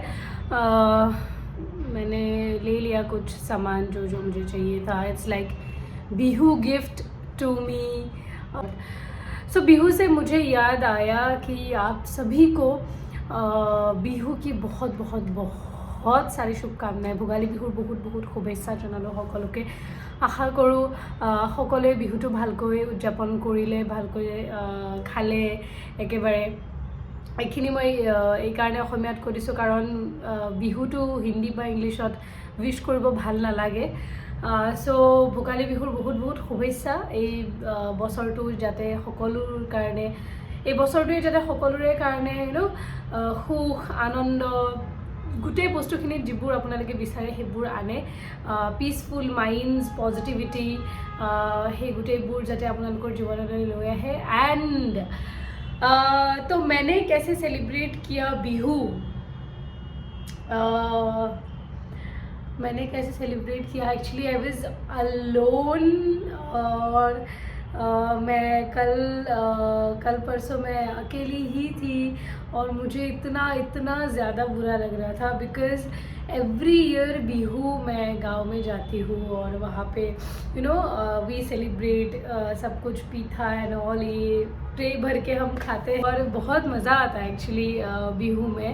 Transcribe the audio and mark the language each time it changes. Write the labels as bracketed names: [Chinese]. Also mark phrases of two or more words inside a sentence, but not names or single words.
[Hindi] मैंने ले लिया कुछ सामान जो जो मुझे चाहिए था. [English] It's like Bihu gift to me. [Hindi] सो बिहू से मुझे याद आया कि आप सभी को बिहू की बहुत बहुत बहुत सारी शुभकामनाएं. [Assamese] भोगाলী বিহুৰ বহুত বহুত শুভেচ্ছা জনালোঁ সকলোকে. আশা কৰোঁ সকলোৱে বিহুটো ভালকৈ উদযাপন কৰিলে, ভালকৈ খালে একেবাৰে. এইখিনি মই এইকাৰণে অসমীয়াত কৈ দিছোঁ কাৰণ বিহুটো হিন্দী বা ইংলিছত উইছ কৰিব ভাল নালাগে. চ' ভোগালী বিহুৰ বহুত বহুত শুভেচ্ছা. এই বছৰটো যাতে সকলোৰ কাৰণে, এই বছৰটোৱে যাতে সকলোৰে কাৰণে সুখ আনন্দ গোটেই বস্তুখিনিত যিবোৰ আপোনালোকে বিচাৰে সেইবোৰ আনে. [English] peaceful minds, [Assamese] পজিটিভিটি, সেই গোটেইবোৰ যাতে আপোনালোকৰ জীৱনলৈ লৈ আহে. [Hindi] এণ্ড तो मैंने कैसे सेलिब्रेट किया बिहू, मैंने कैसे सेलिब्रेट किया. [English] actually I was alone. [Hindi] और मैं कल परसों मैं अकेली ही थी और मुझे इतना ज़्यादा बुरा लग रहा था [English] because every year Bihu [Hindi] मैं गांव में जाती हूँ और वहाँ पे [English] we celebrate [Hindi] सब कुछ पीठा [English] and all, [Hindi] ये ट्रे भर के हम खाते हैं और बहुत मज़ा आता है एक्चुअली बिहू में.